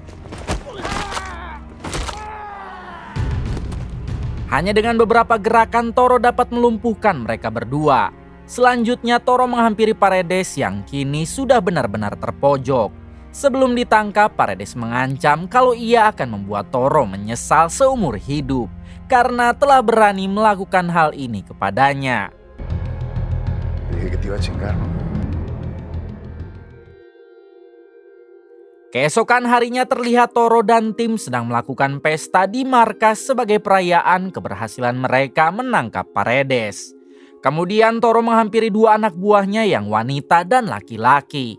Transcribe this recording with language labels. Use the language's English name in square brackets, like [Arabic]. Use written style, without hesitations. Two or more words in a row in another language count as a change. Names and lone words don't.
[Indonesian] Hanya dengan beberapa gerakan Toro dapat melumpuhkan mereka berdua. Selanjutnya Toro menghampiri Paredes yang kini sudah benar-benar terpojok. Sebelum ditangkap, Paredes mengancam kalau ia akan membuat Toro menyesal seumur hidup karena telah berani melakukan hal ini kepadanya. [Spanish] Dije que te iba a chingar, ¿no? [Indonesian] Keesokan harinya terlihat Toro dan tim sedang melakukan pesta di markas sebagai perayaan keberhasilan mereka menangkap Paredes. Kemudian Toro menghampiri dua anak buahnya yang wanita dan laki-laki.